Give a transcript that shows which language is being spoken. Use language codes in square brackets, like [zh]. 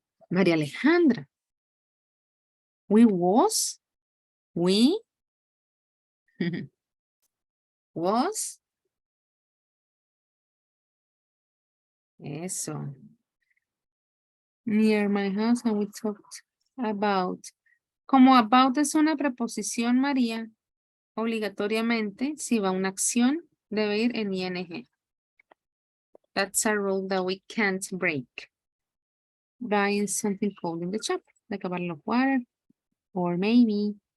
[en] María Alejandra. We was? Was? [es] Eso. [en] Near my house and we talked about. [es] Como about es una preposición, María, obligatoriamente, si va una acción, debe ir en ing. [en] That's a rule that we can't break. Buying something cold in the shop, like a bottle of water, or maybe.